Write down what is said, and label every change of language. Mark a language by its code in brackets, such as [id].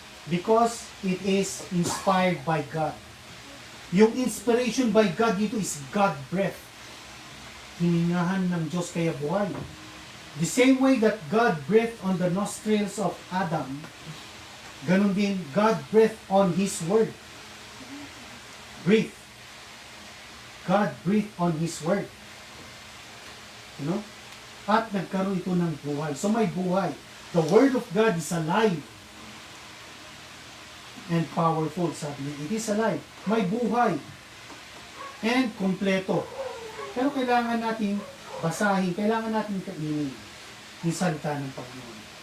[en] Because it is inspired by God. Yung inspiration by God dito is God breath. [tl] Hiningahan ng Diyos kaya buhay. [en] The same way that God breathed on the nostrils of Adam, [tl] ganun din [en] God breathed on His Word. Breathe. God breathed on His Word. [tl] At nagkaroon ito ng buhay. So may buhay. [en] The Word of God is alive and powerful, [tl] sabi niya. [en] It is alive. [tl] May buhay. And kompleto. Pero kailangan natin basahin, kailangan natin kainin yung salita ng Panginoon.